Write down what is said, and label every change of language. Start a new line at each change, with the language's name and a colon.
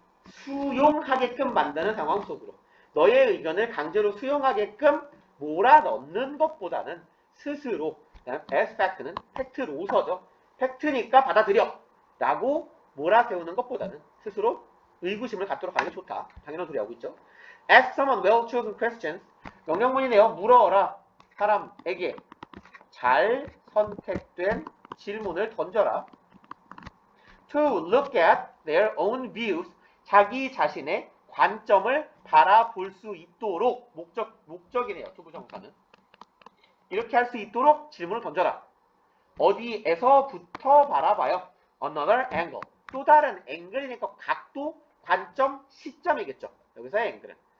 Korean: 수용하게끔 만드는 상황 속으로. 너의 의견을 강제로 수용하게끔 몰아넣는 것보다는 스스로 as fact는 팩트로서죠. 팩트니까 받아들여 라고 몰아세우는 것보다는 스스로 의구심을 갖도록 하는 게 좋다. 당연한 소리 하고 있죠.
English: Ask someone well-chosen questions.
Korean: 명령문이네요. 물어라. 사람에게 잘 선택된 질문을 던져라.
English: To look at their own views.
Korean: 자기 자신의 관점을 바라볼 수 있도록 목적이네요. 투부정사는. 이렇게 할 수 있도록 질문을 던져라. 어디에서부터 바라봐요?
English: Another angle.
Korean: 또 다른 앵글이니까 각도, 관점, 시점이겠죠. 여기서의 앵글은.